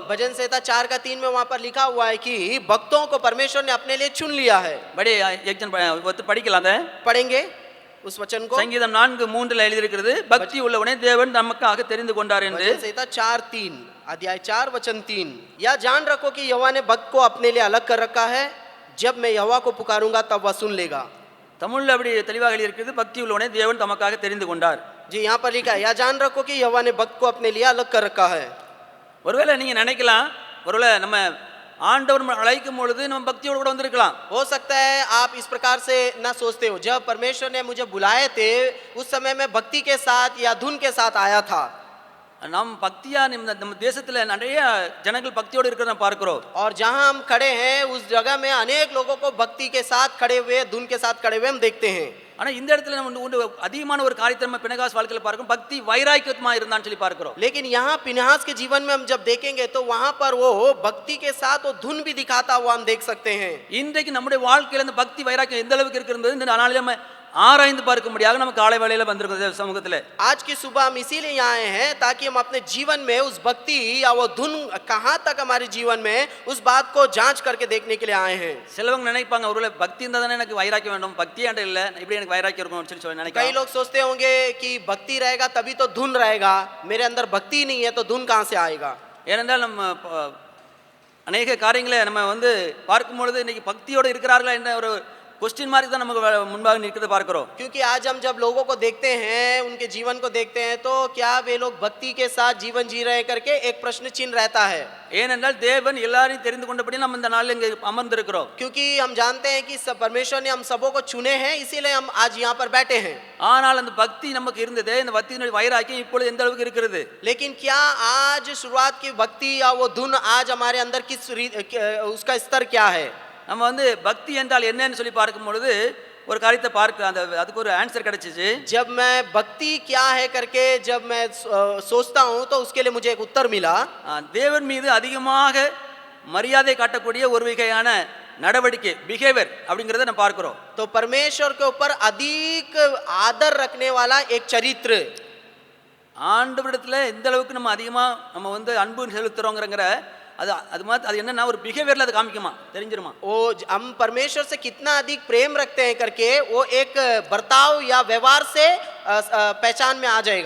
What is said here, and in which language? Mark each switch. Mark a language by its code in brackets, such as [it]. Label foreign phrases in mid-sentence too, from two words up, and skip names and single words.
[hi] भजन संहिता 4:3 में वहां पर लिखा हुआ है कि भक्तों को परमेश्वर ने अपने लिए चुन लिया है। [ta] படி எக்ஸாம் படிக்கலாம் அதை. [hi] पढ़ेंगे उस वचन को। [ta] சங்கீதம் 4:3 எழுதியிருக்கிறது, பக்தி உள்ளவனே தேவன் நமக்காக தெரிந்து கொண்டார் என்று. [hi] भजन संहिता 4:3 अध्याय 4 वचन 3, या जान रखो कि यहोवा ने भक्त को अपने लिए अलग कर रखा है, जब मैं यहोवा को पुकारूंगा तब वह सुन लेगा। [ta] தமிழ்ல அப்படி தெளிவாக எழுதியிருக்கிறது, பக்தி உள்ளவனே தேவன் தமக்காக தெரிந்து கொண்டார். [hi] जी यहाँ पर लिखा है, या जान रखो कि यहोवा ने भक्त को अपने लिए अलग कर रखा है। [ta] ஒருவேளை நீங்க நினைக்கலாம், ஒருவேளை நம்ம ஆண்டவர் அழைக்கும் பொழுது நம்ம பக்தியோடு கூட வந்திருக்கலாம். [hi] हो सकता है आप इस प्रकार से ना सोचते हो, जब परमेश्वर ने मुझे बुलाए थे उस समय मैं भक्ति के साथ या धुन के साथ आया था। [ta] நாம் பக்தியா நம்ம தேசத்துல நிறைய ஜனங்கள் பக்தியோடு இருக்கிறத பார்க்கிறோம். [hi] और जहां हम खड़े हैं उस जगह में अनेक लोगों को भक्ति के साथ खड़े हुए, धुन के साथ खड़े हुए हम देखते हैं। [ta] ஆனா இந்த இடத்துல நம்ம அதிகமான ஒரு காரியத்தை நம்ம பினகாஸ் வாழ்க்கையில பார்க்கிறோம், பக்தி வைராக்கியமா இருந்தான்னு சொல்லி பார்க்கிறோம். [hi] लेकिन यहाँ पिनहास के जीवन में हम जब देखेंगे तो वहां पर वो भक्ति के साथ वो धुन भी दिखाता हुआ हम देख सकते हैं। [ta] இன்றைக்கு நம்முடைய வாழ்க்கையில இந்த பக்தி வைராக்கியம் எந்த அளவுக்கு இருக்கிறது இந்த நாளில நம்ம ஆராய்ந்து பார்க்கும்படியாக நம்ம காலை வேளையில வந்திருக்கிறோம் சமூகத்துல. [hi] आज की सुबह हम इसीलिए यहाँ आए हैं ताकि हम अपने जीवन में उस भक्ति या वो धुन कहाँ तक हमारे जीवन में उस बात को जांच करके देखने के लिए आए हैं। [ta] சிலவங்க நினைப்பாங்க, ஒருவேளை பக்தி இருந்தா தானே எனக்கு வைராக்கியம் வேண்டும், பக்தி ஏன்டா இல்ல இப்படி எனக்கு வைராக்கியம் இருக்கும்னு சொல்லி நினைக்கிறாங்க. [hi] कई लोग सोचते होंगे कि भक्ति रहेगा तभी तो धुन रहेगा, मेरे अंदर भक्ति नहीं है तो धुन कहाँ से आएगा। [ta] ஏனென்றால் நம்ம அநேக காரியங்களை நம்ம பார்க்கும் பொழுது இன்னைக்கு பக்தியோடு இருக்கிறார்களா என்ற ஒரு [en] question mark [ta] தான் நமக்கு முன்பாக நிற்கிறத பார்க்கிறோம். [hi] क्योंकि आज हम जब लोगों को देखते हैं, उनके जीवन को देखते हैं, तो क्या वे लोग भक्ति के साथ जीवन जी रहे करके एक प्रश्न चिन्ह रहता है। [ta] ஏனென்றால் தேவன் எல்லாரையும் தெரிந்து கொண்டபடி நம்ம இந்த நாளில் இங்கே அமர்ந்திருக்கிறோம். [hi] क्योंकि हम जानते हैं कि परमेश्वर ने हम सबों को चुने हैं, इसीलिए हम आज यहाँ पर बैठे हैं। [ta] ஆனால் அந்த பக்தி நமக்கு இருந்ததே, இந்த பக்தியினுடைய வைராக்கியம் இப்பொழுது எந்த அளவுக்கு இருக்கிறது? [hi] लेकिन क्या आज शुरुआत की भक्ति या वो धुन आज हमारे अंदर किस उसका स्तर क्या है? [ta] நம்ம பக்தி என்றால் என்னன்னு சொல்லி பார்க்கும் பொழுது ஒரு காரியத்தை அதுக்கு ஒரு ஆன்சர் கிடைச்சிச்சு. [hi] जब मैं भक्ति क्या है करके जब मैं सोचता हूँ तो उसके लिए मुझे एक उत्तर मिला। [ta] தேவன் மீது அதிகமாக மரியாதை காட்டக்கூடிய ஒரு வகையான நடவடிக்கை பிஹேவியர் அப்படிங்கறத நம்ம பார்க்கிறோம். [hi] तो परमेश्वर के ऊपर अधिक आदर रखने वाला एक चरित्र, [ta] ஆண்டவரிடத்துல எந்த அளவுக்கு நம்ம அதிகமா நம்ம அன்பு செலுத்துறோங்கறங்கற அது என்னன்னா ஒரு பிஹேவியர்ல அது காமிக்குமா, தெரிஞ்சிருமா? [hi] वो हम परमेश्वर से कितना अधिक प्रेम रखते हैं करके वो एक बर्ताव या व्यवहार से पहचान में आ जाएगा।